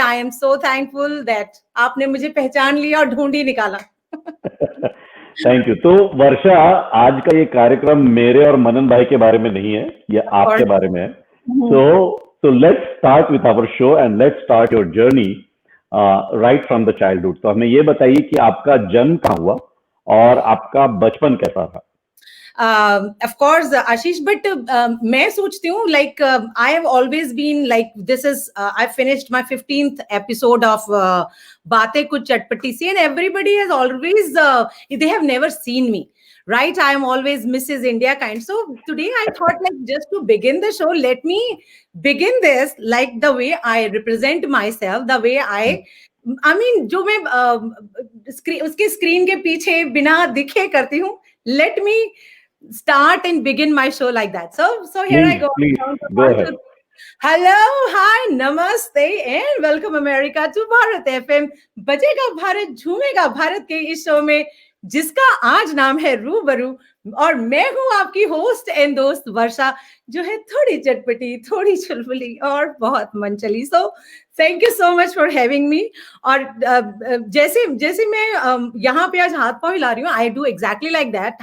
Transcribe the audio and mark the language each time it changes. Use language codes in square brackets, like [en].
[en] I am so thankful that [hi] आपने मुझे पहचान लिया और ढूंढ ही निकाला. [en] Thank you. [hi] तो वर्षा, आज का ये कार्यक्रम मेरे और मनन भाई के बारे में नहीं है, ये आपके बारे में है. [en] So let's start with our show and let's start your journey right from the childhood. [hi] तो हमें ये बताइए कि आपका जन्म कहाँ हुआ और आपका बचपन कैसा था? [en] Of course, Ashish, but [hi] मैं सोचती हूँ [en] like I have always been like this is I finished my 15th episode of Baatein Kuch Chatpati Si and everybody has always they have never seen me, right? I am always Mrs. India kind. So today I thought like just to begin the show, let me begin this like the way I represent myself, the way I mean [hi] जो मैं उसके screen के पीछे बिना दिखे करती हूँ. [en] Let me start and begin my show like that. So here please, I go. Go ahead. Hello, hi, namaste and welcome America to Bharat FM. [hi] बजेगा भारत, झूमेगा भारत के इस शो में जिसका आज नाम है रूबरू, और मैं हूं आपकी होस्ट एंड दोस्त वर्षा, जो है थोड़ी चटपटी, थोड़ी चुलबुली और बहुत मनचली। [en] So thank you so much for having me. [hi] और जैसे जैसे मैं यहाँ पे आज हाथ पांव हिला रही हूँ, [en] I do exactly like that.